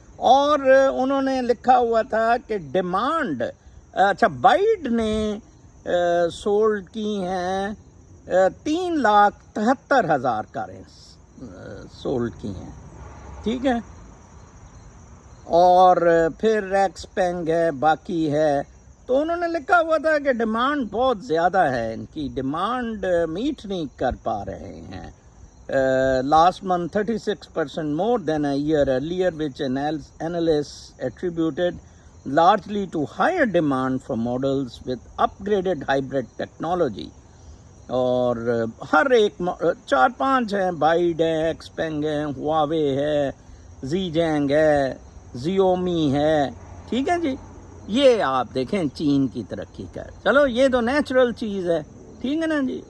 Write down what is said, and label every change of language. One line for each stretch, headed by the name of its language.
Urdu: اور انہوں نے لکھا ہوا تھا کہ ڈیمانڈ، اچھا بائیڈ نے سولڈ کی ہیں 3,73,000 کاریں سولڈ کی ہیں. ٹھیک ہے. اور پھر ریکس پینگ ہے، باقی ہے. تو انہوں نے لکھا ہوا تھا کہ ڈیمانڈ بہت زیادہ ہے، ان کی ڈیمانڈ میٹ نہیں کر پا رہے ہیں.
English: Last month 36% more than a year earlier, which analysts attributed largely to higher demand for models with upgraded hybrid technology.
Urdu: اور ہر ایک 4-5 ہیں، بائیڈ ہے، ایکس پینگ ہے، ہواوے ہے، زیجینگ ہے، زیومی ہے. ٹھیک ہے جی. یہ آپ دیکھیں چین کی ترقی کا. چلو یہ تو نیچرل چیز ہے، ٹھیک ہے نا جی.